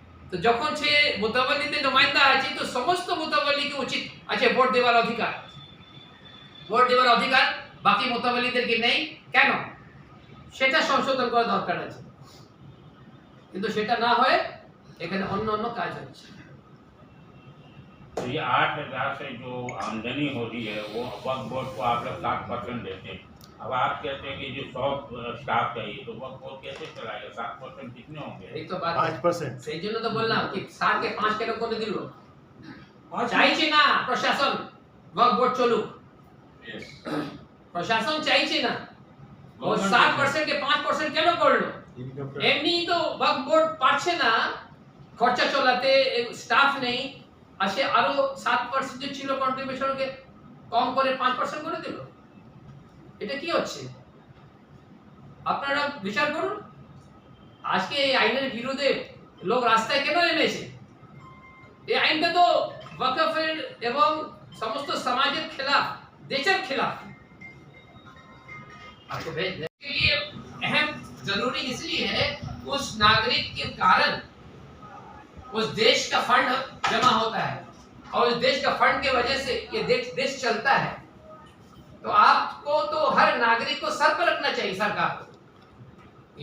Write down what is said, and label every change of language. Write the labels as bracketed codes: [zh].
[bn] তো যখন সে মোতাবলিদের নুমাইন্দা আছে তো সমস্ত মোতাবলিকে উচিত আছে ভোট দেওয়ার অধিকার, ভোট দেওয়ার অধিকার বাকি মোতাবলিদেরকে নেই কেন, সেটা সংশোধন করা দরকার আছে। কিন্তু সেটা না হয়ে এখানে অন্য অন্য কাজ হচ্ছে। [hi] तो ये 8,000 से जो आमदनी हो रही है वो वक्फ बोर्ड को आप लोग 60% देते हैं। अब आप कहते हैं कि जो 100 स्टाफ चाहिए तो वक्फ बोर्ड कैसे चलाएगा? 7% कितने होंगे? [bn] এই তো বাত 5%। সেই জন্য তো বললাম কি 7 কে 5 কেন করে দিল, চাইছে না প্রশাসন ওয়াকফ বোর্ড চলুক, প্রশাসন চাইছে না। ও 7% কে 5% কেন করলো? এমনি তো ওয়াকফ বোর্ড পারছে না খরচা চালাতে, স্টাফ নেই, আসে আরো 7% যে ছিল কন্ট্রিবিউশনকে কম করে 5% করে দিল। এটা কি হচ্ছে আপনারা বিচার করুন। আজকে এই আইনের বিরুদ্ধে লোক রাস্তায় কেন নেমেছে? এই আইনটা তো ওয়াকফের এবং সমস্ত সমাজের [hi] खिलाफ, देशर खिलाफ। आपको भेज दें के लिए अहम जरूरी इसलिए है उस नागरिक के कारण उस देश का फंड जमा होता है और उस देश का फंड के वजह से ये देश चलता है। तो आपको तो हर नागरिक को सर पर रखना चाहिए सरकार को।